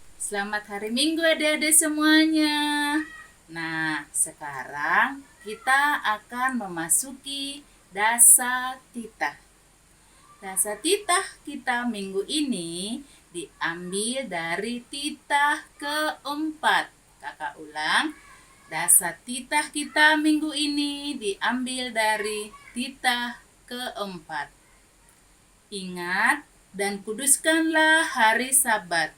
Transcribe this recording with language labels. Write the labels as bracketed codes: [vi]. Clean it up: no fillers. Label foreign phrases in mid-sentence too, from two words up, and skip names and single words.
[id] Selamat hari Minggu adik-adik semuanya. Nah, sekarang kita akan memasuki dasa titah. Dasa titah kita minggu ini diambil dari titah keempat. Kakak ulang, dasa titah kita minggu ini diambil dari titah keempat. Ingat dan kuduskanlah hari Sabat.